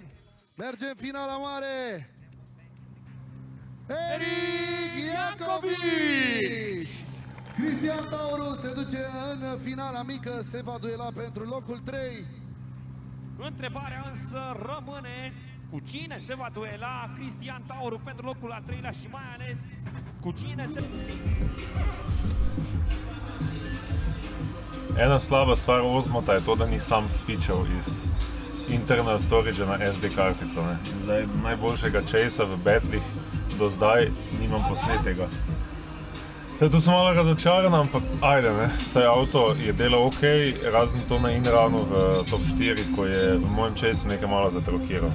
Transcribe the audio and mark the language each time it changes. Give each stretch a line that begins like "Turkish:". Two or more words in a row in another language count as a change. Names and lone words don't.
Romanian: Merge în finala mare! Eric Iancovici! Cristian Tauru se duce în finala mică, se va duela pentru locul 3. întrebarea însă rămâne: cu cine se va duela Cristian Tauru pentru locul al 3-lea și mai ales cu cine se...
Slovenian: Ena slaba stvar Ozmota je to, da ni sam switchal iz
English: internal storage
Slovenian: na SD kartico. Ne. Zdaj, najboljšega chasea v battleih do zdaj nimam posnetega. Zdaj, tu sem malo razočaran, ampak ajde, ne. Saj avto je delal ok, razen to na in-runu v top 4, ko je v mojem chaseu nekaj malo zatrokiral.